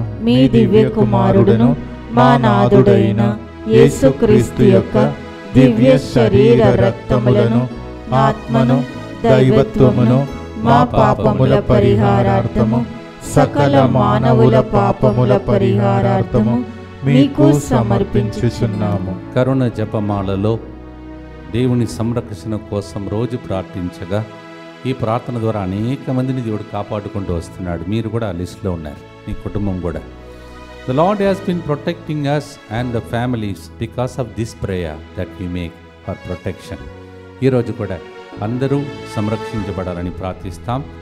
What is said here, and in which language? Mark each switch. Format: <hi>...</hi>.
<te>మీ దివ్య కుమారుడును మా నాథుడైన యేసుక్రీస్తు యొక్క దివ్య శరీర రక్తములను ఆత్మను దైవత్వమును మా పాపముల పరిహారార్థము సకల మానవుల పాపముల పరిహారార్థము మీకు సమర్పించుచున్నాము. కరుణ జపమాలలో దేవుని సంరక్షణ కోసం రోజు ప్రార్థించగా ఈ ప్రార్థన ద్వారా అనేక మందిని దేవుడు కాపాడుకుంటూ వస్తున్నాడు. మీరు కూడా ఆ లిస్టులో ఉన్నారు, మీ కుటుంబం కూడా.</te> <en>The Lord has been protecting us and the families because of this prayer that we make for protection.</en> <te>ఈరోజు కూడా అందరూ సంరక్షించబడాలని ప్రార్థిస్తాం.</te>